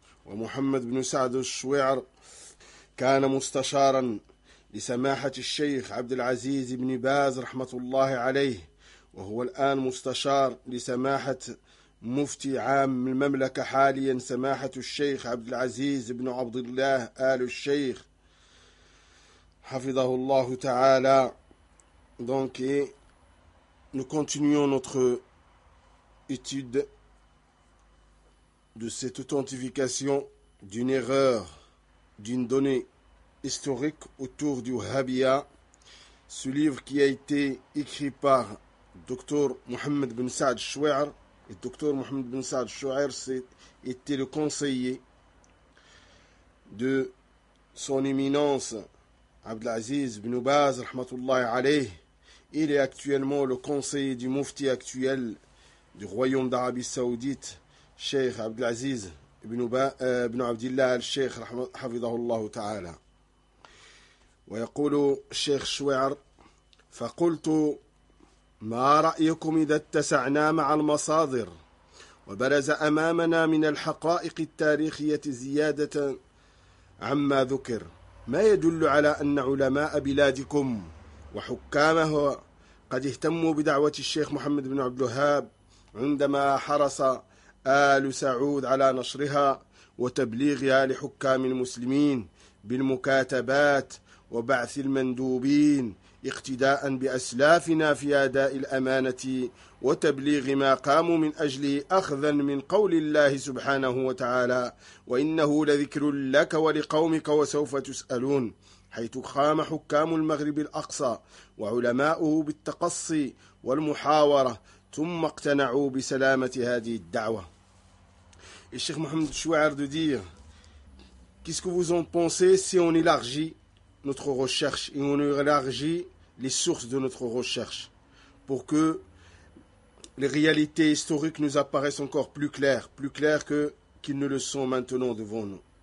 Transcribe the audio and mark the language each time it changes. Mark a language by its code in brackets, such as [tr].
[ar] ومحمد بن سعد الشويعر كان مستشارا لسماحة الشيخ عبد العزيز بن باز رحمة الله عليه، وهو الآن مستشار لسماحة مفتي عام المملكة حاليا سماحة الشيخ عبد العزيز بن عبد الله آل الشيخ حفظه الله تعالى. [fr] donc nous continuons notre étude de cette authentification d'une erreur, d'une donnée historique autour du Wahhabiyya. Ce livre qui a été écrit par Dr Mohamed bin Saad Shouair, et Dr Mohamed bin Saad Shouair était le conseiller de son éminence Abdelaziz bin Baz rahmatullahi alayh. Il est actuellement le conseiller du mufti actuel du Royaume d'Arabie Saoudite, Cheikh Abdelaziz ibn Abdillah al-Sheikh hafidhahu Allah ta'ala. [ar] Wa yaqulu Cheikh Shu'ar, fa qultu ma ra'yukum idha ittasa'na ma'a al-masadir wa baraza amamana min al-haqa'iq at-tarikhiyyah ziyadatan 'amma dhukir ma yadullu 'ala anna 'ulama'a biladikum wa hukkamaha qad ihtammu bi da'wati al-Sheikh Muhammad ibn Abdul Wahhab 'indama harasa آل سعود على نشرها وتبليغها لحكام المسلمين بالمكاتبات وبعث المندوبين اقتداء بأسلافنا في أداء الأمانة وتبليغ ما قاموا من أجله أخذا من قول الله سبحانه وتعالى وإنه لذكر لك ولقومك وسوف تسألون، حيث خام حكام المغرب الأقصى وعلماؤه بالتقصي والمحاورة ثم اقتنعوا بسلامة هذه الدعوة. [fr] Et Cheikh Mohamed Chouar de dire, qu'est-ce que vous en pensez si on élargit notre recherche et on élargit les sources de notre recherche pour que les réalités historiques nous apparaissent encore plus claires que qu'ils ne le sont maintenant devant nous.